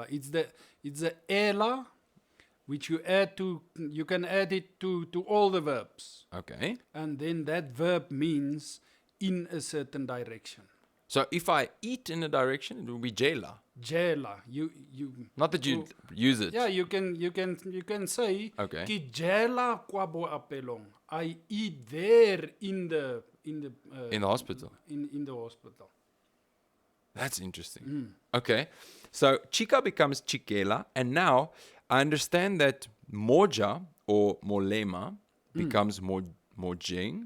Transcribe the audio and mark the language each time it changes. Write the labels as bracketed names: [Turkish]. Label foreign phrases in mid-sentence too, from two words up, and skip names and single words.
[English] It's the ela, which you can add it to all the verbs. Okay. And then that verb means in a certain direction. So if I eat in a direction, it will be jela. Jela. You Not that you use it. yeah, you can say Okay. [Tswana] ki jela kwa bo apelong. [English] I eat there in the In the hospital. in the hospital. That's interesting. Okay. So chica becomes chikela. And now I understand that moja or molema becomes mojeng